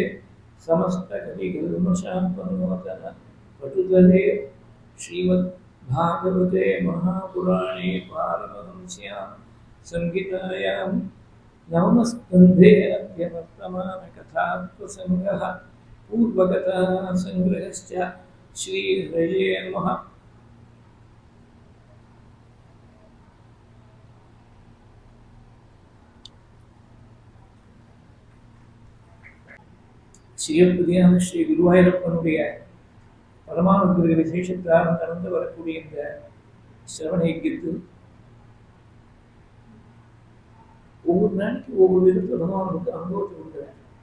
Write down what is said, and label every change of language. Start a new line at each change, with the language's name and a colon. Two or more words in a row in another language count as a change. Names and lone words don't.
Sanskrit: समस्तकलिकल्मषापनोतन पटुतले श्रीमद्भागवते महापुराणे पारमहंस्यां संहितायां नवमस्कन्धे अद्य वर्तमानकथाप्रसङ्गः पूर्वकथासङ्ग्रहश्च श्रीहरये नमः।
Tamil: சிவபதியான ஸ்ரீ குருவாயூரப்பனுடைய பரமானுகிரக விசேஷத்தால் நடந்து வரக்கூடிய இந்த சிரவண யஜ்ஞத்தில் ஒவ்வொரு நாளைக்கு ஒவ்வொரு விதத்தில் பகவானுக்கு அனுபவத்தை கொடுக்குறேன்.